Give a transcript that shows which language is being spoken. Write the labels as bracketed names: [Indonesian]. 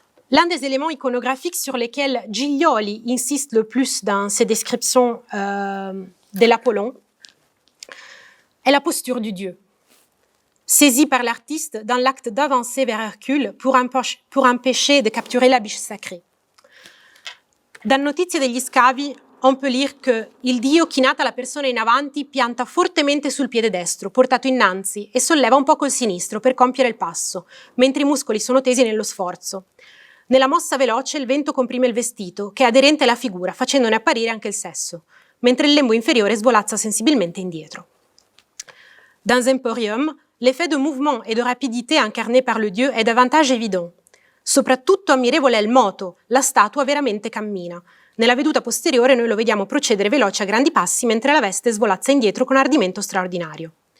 [French] L'un des éléments iconographiques sur lesquels Giglioli insiste le plus dans ses descriptions de l'Apollon est la posture du dieu, saisie par l'artiste dans l'acte d'avancer vers Hercule pour empêcher de capturer la biche sacrée. Dans Notizie degli Scavi, on peut lire que [Italian] il dio, chinata la persona in avanti, pianta fortemente sul piede destro, portato innanzi, e solleva un poco il sinistro per compiere il passo, mentre i muscoli sono tesi nello sforzo. Nella mossa veloce il vento comprime il vestito, che è aderente alla figura, facendone apparire anche il sesso, mentre il lembo inferiore svolazza sensibilmente indietro. [French] Dans Emporium, l'effet de mouvement et de rapidité incarné par le dieu est davantage évident. [Italian] Soprattutto ammirevole è il moto, la statua veramente cammina. Nella veduta posteriore noi lo vediamo procedere veloce a grandi passi, mentre la veste svolazza indietro con ardimento straordinario.